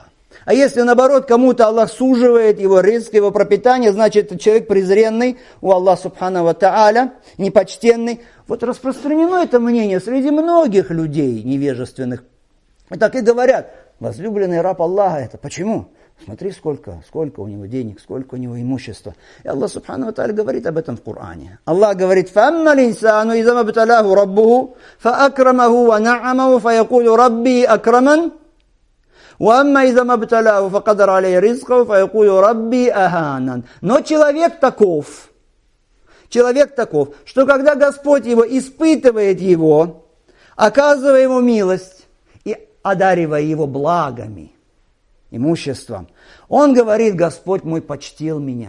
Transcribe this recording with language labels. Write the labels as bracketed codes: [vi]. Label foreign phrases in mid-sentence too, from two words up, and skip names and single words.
[ru] А если, наоборот, кому-то Аллах суживает его ризк, его пропитание, значит, этот человек презренный у Аллаха [ar] سبحانه وتعالى, [ru] непочтенный. Вот распространено это мнение среди многих людей невежественных. И так и говорят, возлюбленный раб Аллаха это. Почему? Смотри, сколько у него денег, сколько у него имущества. И Аллах [ar] سبحانه وتعالى [ru] говорит об этом в Коране. Аллах говорит, [ar] فَأَمَّا الْإِنسَانُ إِذَا مَا ابْتَلَاهُ رَبُّهُ فَأَكْرَمَهُ وَنَعَّمَهُ فَيَقُولُ رَبِّي أَكْرَمَنِ وَأَمَّا إِذَا مَا ابْتَلَاهُ فَقَدَرَ عَلَيْهِ رِزْقَهُ فَيَقُولُ رَبِّي أَهَانَنِ. [ru] Но человек таков, что когда Господь его испытывает его, оказывая ему милость и одаривая его благами, имуществом, он говорит, Господь мой почтил меня.